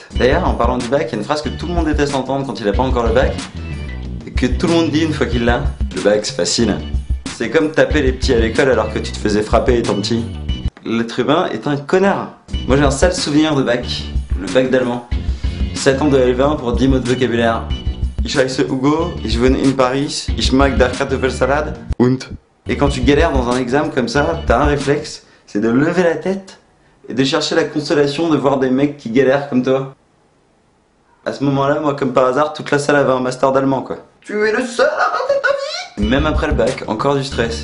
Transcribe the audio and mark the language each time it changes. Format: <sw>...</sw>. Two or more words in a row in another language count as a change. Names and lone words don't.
<fr>D'ailleurs, en parlant du bac, il y a une phrase que tout le monde déteste entendre quand il a pas encore le bac, et que tout le monde dit une fois qu'il l'a. Le bac, c'est facile. C'est comme taper les petits à l'école alors que tu te faisais frapper étant petit. L'être humain est un connard. Moi j'ai un sale souvenir de bac, le bac d'allemand. 7 ans de LV1 pour 10 mots de vocabulaire.</fr> <de>Ich heiße Hugo, ich wohne in Paris, ich mag der Kartoffelsalade und.</de> <fr>Et quand tu galères dans un examen comme ça, t'as un réflexe, c'est de lever la tête et de chercher la consolation de voir des mecs qui galèrent comme toi. À ce moment-là, moi comme par hasard, toute la salle avait un master d'allemand quoi. Tu es le seul à rater ta vie. Même après le bac, encore du stress.</fr>